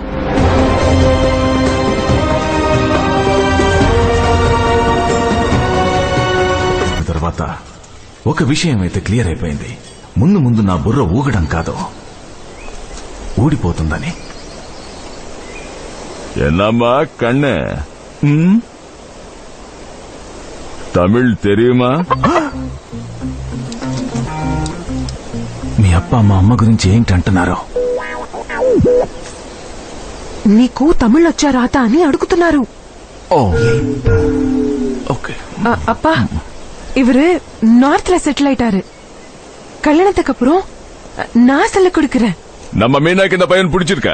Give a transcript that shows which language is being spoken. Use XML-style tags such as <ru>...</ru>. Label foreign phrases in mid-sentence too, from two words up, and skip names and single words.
<te>తర్వాత ఒక విషయం అయితే క్లియర్ అయిపోయింది. ముందు ముందు నా బుర్ర ఊగడం కాదు, ఊడిపోతుందని.</te> <ta>என்னம்மா கண்ணு, தமிழ் தெரியுமா?</ta> <te>మీ అప్ప మా అమ్మ గురించి ఏంటంటున్నారో? నీకు తమిళ్ వచ్చా రాత అని అడుగుతున్నారు.</te> <ta>அப்பா இவரு நார்த்ல செட்டில் ஆயிட்டாரு. கல்யாணத்துக்கு அப்புறம் நான் சொல்ல கொடுக்கிறேன். நம்ம மீனாக்கு இந்த பையன் பிடிச்சிருக்கா?</ta>